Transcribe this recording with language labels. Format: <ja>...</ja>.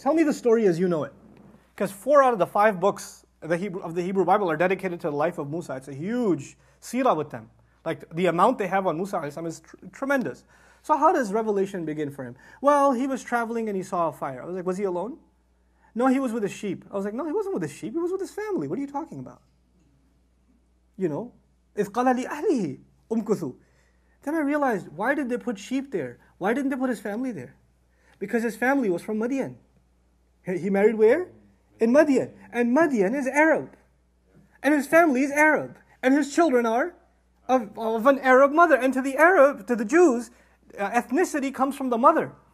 <en>Tell me the story as you know it. Because 4 out of the 5 books of the Hebrew Bible are dedicated to the life of Musa. It's a huge seerah with them. Like the amount they have on Musa is tremendous. So how does revelation begin for him? Well, he was traveling and he saw a fire. I was like, was he alone? No, he was with his sheep. I was like, no, he wasn't with his sheep. He was with his family. What are you talking about? You know,</en> <ar>إِذْ قَالَ لِأَهْلِهِ أُمْكُثُوا.</ar> <en>Then I realized, why did they put sheep there? Why didn't they put his family there? Because his family was from Madian. He married where? In Madian. And Madian is Arab. And his family is Arab. And his children are of an Arab mother. And to the Jews, ethnicity comes from the mother.</en>